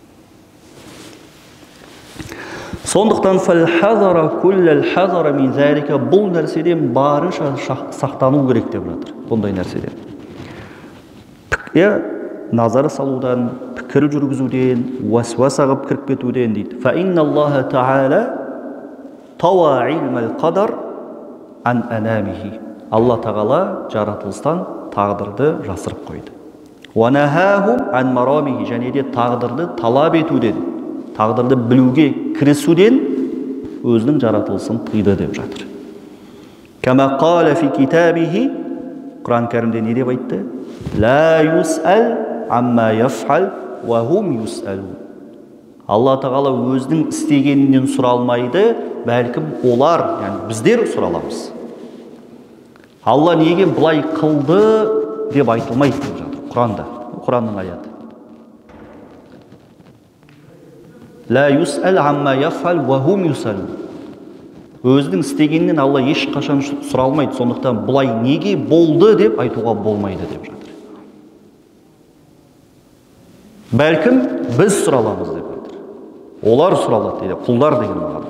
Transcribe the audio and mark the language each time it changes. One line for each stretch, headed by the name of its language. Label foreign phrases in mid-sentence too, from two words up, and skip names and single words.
Kazakh: Бойұсынамыз. Сондықтан бұл нәрседен барынша сақтану керек деп жатыр. Бұндай нәрседен. Назар салудан, пікір жүргізуден, уасваса қылып кіріп кетуден дейді.
Arabic: فَإِنَّ اللَّهَ تَعَالَى طَوَى عِلْمَ الْقَدَرِ عَنْ أَنَامِهِ.
Kazakh: Алла тағала жаратылыстан тағдырды жасырып қойды.
Arabic: وَنَهَاهُمْ عَنْ مَرَامِهِ.
Kazakh: Және де тағдырды талап етуден, тағдырды білуге кірісуден өзінің жаратылысын тыйды деп жатыр.
Arabic: كَمَا قَالَ فِي كِتَابِهِ.
Kazakh: Құран кәрімде не деп айтты?
Arabic: لَا يُسْأَلْ عَمَّا يَفْعَلْ وَهُمْ يُسْأَلُونَ.
Kazakh: Алла тағала өзінің істегенінен сұралмайды, бәлкім олар, яғни біздер сұраламыз. Алла неге бұлай қылды деп айтылмайды деп жатыр Құранда. Құранның аяты.
Arabic: لا يسأل عما يفعل وهم يسألون.
Kazakh: Өзінің істегенінен Алла ешқашан сұралмайды. Сондықтан бұлай неге болды деп айтуға болмайды деп жатыр. Бәлкім біз сұраламыз деп жатыр. Олар сұралады дейді. Құлдар деген мағына.